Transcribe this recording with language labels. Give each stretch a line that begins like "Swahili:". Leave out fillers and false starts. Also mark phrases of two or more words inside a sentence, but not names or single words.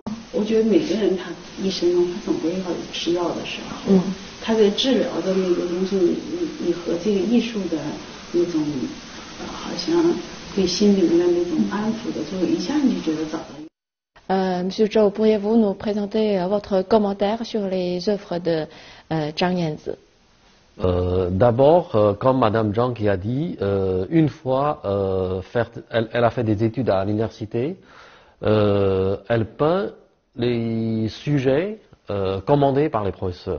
Chinese: 我觉得每个人他一生中他总归要有吃药的时候，他的治疗的那个东西，你和这个艺术的那种好像对心灵的那种安抚的作用，一下你就觉得找到。
French: Monsieur Zhou, pourriez-vous nous présenter votre commentaire sur les œuvres de Zhang Yanzi? D'abord, comme Madame Zhang qui a dit, une fois, elle a fait des études à l'université, elle peint les sujets commandés par les professeurs.